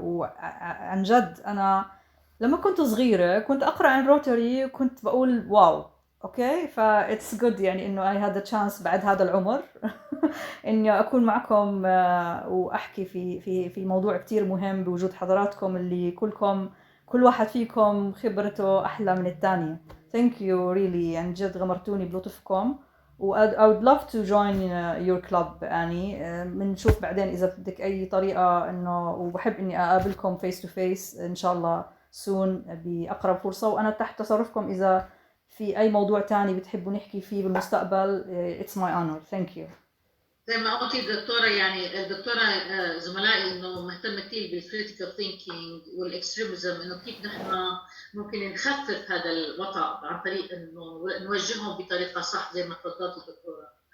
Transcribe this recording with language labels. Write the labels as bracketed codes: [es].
[ar] وعن جد أنا لما كنت صغيرة كنت أقرأ عن روتري وكنت بقول واو أوكي، فإتس جود يعني إنه [en] I had a chance [ar] بعد هذا العمر إني أكون معكم وأحكي في موضوع كتير مهم بوجود حضراتكم اللي كل واحد فيكم خبرته أحلى من الثانية. [en] Thank you really، [ar] عن جد غمرتوني بلطفكم. [en] I would love to join your club يعني. [ar] بنشوف بعدين إذا بدك أي طريقة إنه، وبحب إني أقابلكم [en] face to face [ar] إن شاء الله soon بأقرب فرصة. وأنا تحت تصرفكم إذا في أي موضوع تاني بتحبوا نحكي فيه بالمستقبل. [en] It's my honor. Thank you. [ar] زي ما قلتي الدكتورة، يعني الدكتورة زملائي إنه مهتمة كثير بالكريتيكال ثينكينج والإكستريميزم، إنه كيف نحن ممكن نخفف هذا الوطأ عن طريق إنه نوجههم بطريقة صح زي ما تفضلتي دكتورة.